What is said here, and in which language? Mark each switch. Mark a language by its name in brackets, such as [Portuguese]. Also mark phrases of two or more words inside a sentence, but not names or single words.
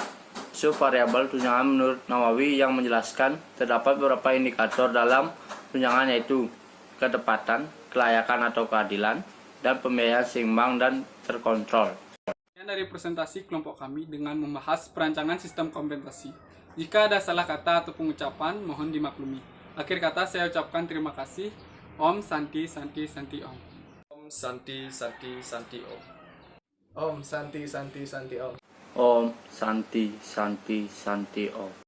[Indonesian] Subvariabel tunjangan menurut Nawawi yang menjelaskan terdapat beberapa indikator dalam tunjangan, yaitu ketepatan, kelayakan atau keadilan, dan pembiayaan seimbang dan terkontrol. Sekian dari presentasi kelompok kami dengan membahas perancangan sistem kompensasi. Jika ada salah kata atau pengucapan, mohon dimaklumi. Akhir kata saya ucapkan terima kasih. [Sanskrit] Om Santi Santi Santi Om. Om Santi Santi Santi Om. Om Santi Santi Santi Om. Om Santi Santi Santi Om.